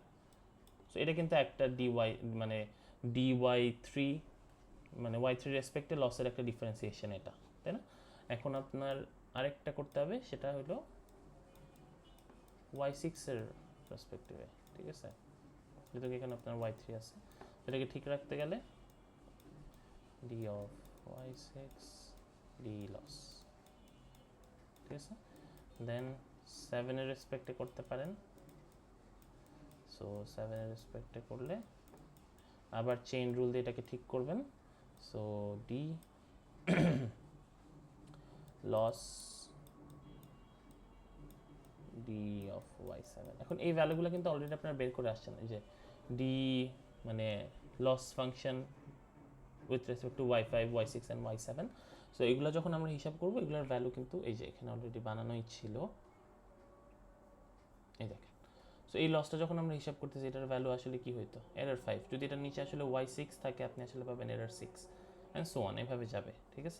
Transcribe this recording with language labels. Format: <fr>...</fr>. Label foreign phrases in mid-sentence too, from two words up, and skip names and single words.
<bn>সো এটা কিন্তু একটা dy মানে dy3 মানে y3 রেসপেক্টে লসের একটা ডিফারেন্সিয়েশন এটা, তাই না? এখন আপনার আরেকটা করতে হবে, সেটা হলো y6 এর পার্সপেক্টিভে, ঠিক আছে? যেহেতু এখানে আপনার y3 আছে, এটাকে ঠিক রাখতে গেলে</bn> <en>d of y6 d loss,</en> <bn>ঠিক আছে? দেন 7 এর রেসপেক্টে করতে পারেন। সো 7 এর রেসপেক্টে করলে আবার</bn> <en>chain rule</en> <bn>দিয়ে এটাকে ঠিক করবেন।</bn> <en>so d loss d of y7.</en> <bn>এখন এই ভ্যালুগুলো কিন্তু অলরেডি আপনারা বের করে আসছেন, এই যে d মানে</bn> <en>loss function with respect to y5, y6 and y7.</en> <bn>সো এগুলো যখন আমরা হিসাব করব, এগুলোর ভ্যালু কিন্তু এই যে এখানে অলরেডি বানানোই ছিল, এই দেখেন। সো এই লসটা যখন আমরা হিসাব করতেছি, এটার ভ্যালু আসলে কি হইতো? এরর 5। যদি এটার নিচে আসলে y6 থাকে, আপনি আসলে পাবেন এরর 6</bn> <en>and so on,</en> <bn>এভাবে যাবে, ঠিক আছে?</bn>